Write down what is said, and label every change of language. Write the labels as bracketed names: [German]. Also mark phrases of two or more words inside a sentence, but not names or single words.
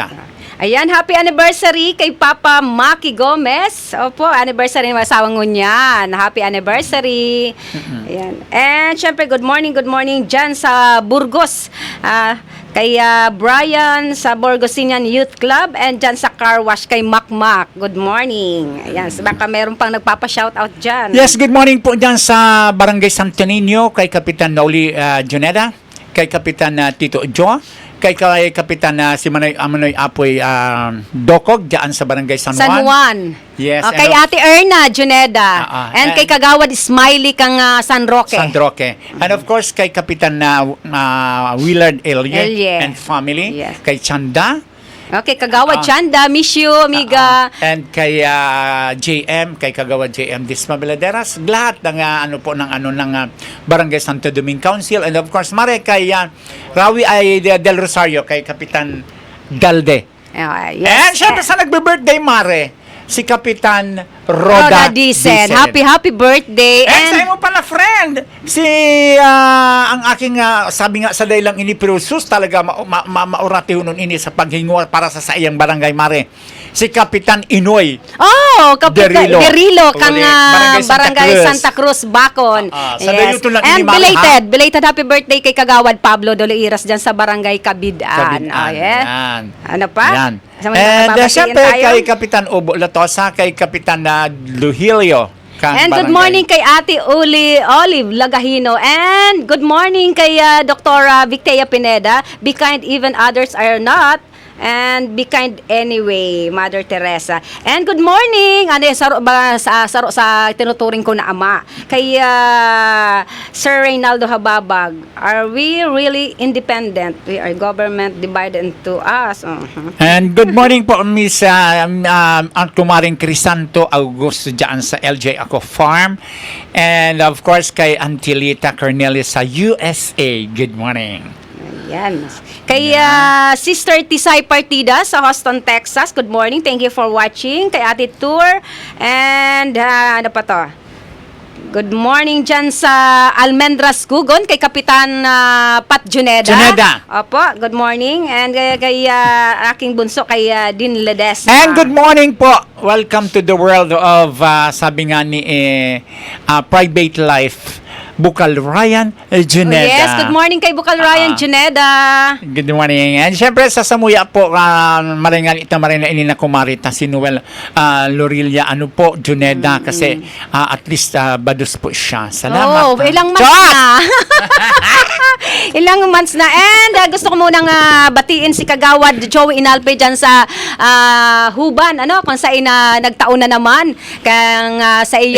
[Filipino] Ayan, [English] happy anniversary [Filipino] kay Papa Maki Gomez. Opo, anniversary ng asawang ngunyan. [English] Happy anniversary. Ayan. [Filipino] And syempre, [English] good morning [Filipino] dyan sa Burgos. Kay Brian sa Borgosinian Youth Club and dyan sa Car Wash kay Makmak. [English] Good morning. [Filipino] Ayan, baka meron pang nagpapa-shoutout dyan. Yes, [English] good morning [Filipino] po dyan sa Barangay Santo Niño, kay Kapitan Noli Juneda, kay Kapitan Tito Jo, kay Kapitan si Amanoy Apoy Dokog dyan sa Barangay San Juan. Yes. Kay Ate Erna Juneda. And kay Kagawad Smiley kang San Roque. And [English] of course, [Filipino] kay Kapitan Willard Elye and family. Yes. Kay Chanda. [English] Okay, Kagawad Chanda, miss you, amiga. [Filipino] And kay JM, kay Kagawad JM Dismabeladeras, lahat ng ng Barangay Santo Domingo Council, and [English] of course [Filipino] Mare kay Rawi del Rosario, kay Kapitan Galde. Yes. And syempre sa nagbe-birthday, Mare, si Kapitan Roda [English] Dicen. Happy birthday. [Bikol] And sa mo pala, friend, si ang aking sabi nga sa daylang ini pero sus talaga maurati nun ini sa paghingwa para sa iyang barangay, Mare. [Filipino] Si Kapitan Inoy. Oh, Kapitan Derilo kang Barangay Santa Cruz, Bacon. Sa dayuto lang And ini, [English] belated happy birthday [Filipino] kay Kagawad Pablo Doloiras dyan sa Barangay Kabidaan. Yan. Ano pa? Yan. And syempre kay Kapitan Ubo Latosa, kay Kapitan Luhilio. And [English] good morning [Filipino] kay Ate Olive Lagahino. And [English] good morning [Filipino] kay Dr. Victoria Pineda. [English] Be kind even others are not. And be kind anyway, Mother Teresa. And good morning, [Filipino] sa tinuturing ko na ama, kay Sir Reynaldo Hababag. [English] Are we really independent? We are government divided into us. [Filipino] And [English] good morning [Filipino] po, Miss ang kumaring Crisanto Augusto dyan sa LJ Ako Farm. And of course, kay Antilita Cornelis sa USA. [English] Good morning. [Filipino] Yan. Kay Sister Tisay Partida sa Houston, Texas. [English] Good morning. Thank you for watching. [Filipino] Kay Ate Tour. And ano pa to? [English] Good morning [Filipino] dyan sa Almendras Gugon. Kay Kapitan Pat Juneda. Juneda. Opo. [English] Good morning. [Filipino] And kay aking bunso kay Din Ledesma. [English] And good morning po. Welcome to the world of, [Filipino] sabi nga ni Private Life, Bukal Ryan Juneda. Yes, [English] good morning [Filipino] kay Bukal Ryan Juneda. [English] Good morning. [Bikol] And syempre sa Samuya po, maringan ini na kumarita si Noel Lorilla, ano po, Juneda, [Filipino] kasi at least badus po siya. Salamat. Oh, ilang months na. Ilang months na. And gusto ko munang batiin si Kagawad Joey Inalpe dyan sa Huban, ano, kung saan nagtaon na naman kang sa iyang